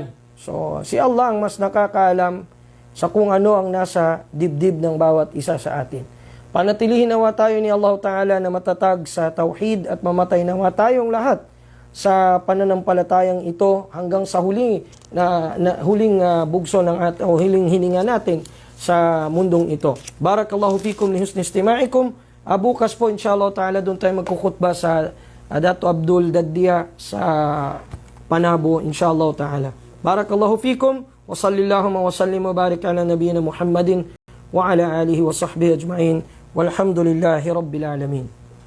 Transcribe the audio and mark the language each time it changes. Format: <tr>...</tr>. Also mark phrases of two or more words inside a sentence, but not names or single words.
<tl>So, si Allah ang mas nakakaalam sa kung ano ang nasa dibdib ng bawat isa sa atin. Panatilihin nawa tayo ni Allah Ta'ala na matatag sa tauhid at mamatay nawa tayong lahat sa pananampalatayang ito hanggang sa huling bugso ng huling hininga natin sa mundong ito.</tl> <ar>بارك الله فيكم لحسن استماعكم.</ar> <tl>Bukas po</tl> <ar>إن شاء الله تعالى</ar> <tl>doon tayo magkukutba sa Dato Abdul Daddia sa Panabo</tl> <ar>إن شاء الله تعالى. بارك الله فيكم وصلى الله وسلم وبارك على نبينا محمد وعلى آله وصحبه أجمعين والحمد لله رب العالمين.</ar>